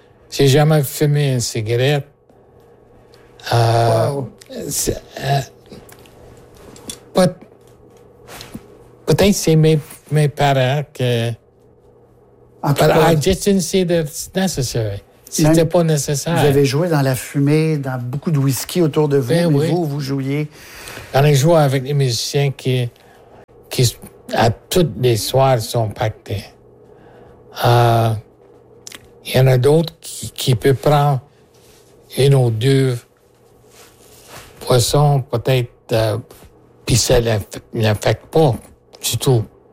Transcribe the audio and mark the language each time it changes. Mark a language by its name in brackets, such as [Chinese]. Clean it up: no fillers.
[French] J'ai jamais fumé une cigarette. Peut-être c'est mes parents que... [English] But I just didn't see that it's necessary. [French] C'était pas nécessaire. Vous avez joué dans la fumée, dans beaucoup de whisky autour de vous, mais vous jouiez... J'en ai joué avec des musiciens qui à toutes les soirs sont pactés. Il y en a d'autres qui peuvent prendre une ou deux poissons, peut-être, puis ça n'affecte pas du tout.